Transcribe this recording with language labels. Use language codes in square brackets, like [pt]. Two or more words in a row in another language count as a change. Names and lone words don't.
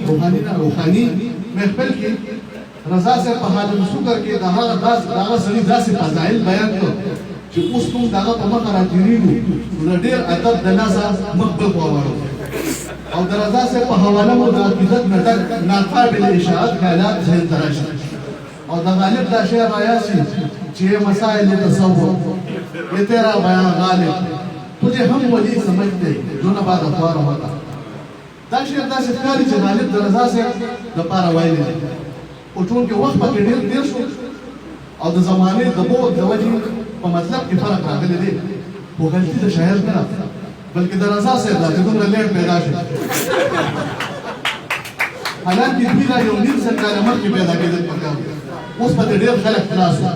[ps] محفل کې رضا صاحب په حال السکر کې د هغه سړي داسې فضایل بیان کړ چې اوس موږ د هغه په مخه راتېرېږو نو د ډېر ادب د لاسه مخ بل خوا واړو او د رضا صاحب په حواله مو د عقیدت نه ډک ناقابل اشاعت خیالات ذهن ته راشي او د غالب دا شعر رایاسي چې [ur] مسائل تصور یہ تیرا بیان غالب تجھے ہم ولی سمجھتے جو نہ بعد افوار ہوتا [ps] دا شعر داسې ښکاري چې غالب د رضا صاحب دپاره ویلی دی خو چونکې وخت پکې ډېر تېر شو او د زمانې د بعد د وجې په مطلب کې فرق راغلی دی خو غلطي د شاعر نه ده بلکې د رضا صاحب ده چې دومره لیټ پیدا شو حالانکې دوی دا یو نیم سل کاله مخکې پیدا کېدل پکار اوس پکې ډېر خلک خلاص